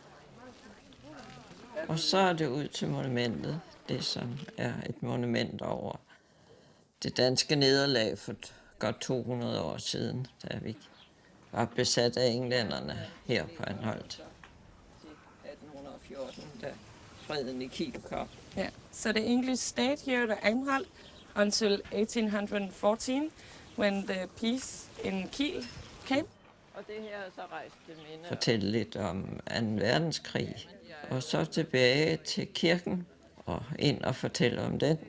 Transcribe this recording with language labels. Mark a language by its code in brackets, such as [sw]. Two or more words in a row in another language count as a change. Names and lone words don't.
[da] Og så er det ud til monumentet, det som er et monument over det danske nederlag for godt 200 år siden, da vi var besat af englænderne her på Anholt. 1814, da freden i Kiel kom. [en] Yeah, so the English stayed here at Anholt until 1814, when the peace in Kiel came. [da] Og det her så rejste minde. Fortælle lidt om 2. verdenskrig, og så tilbage til kirken og ind og fortælle om den.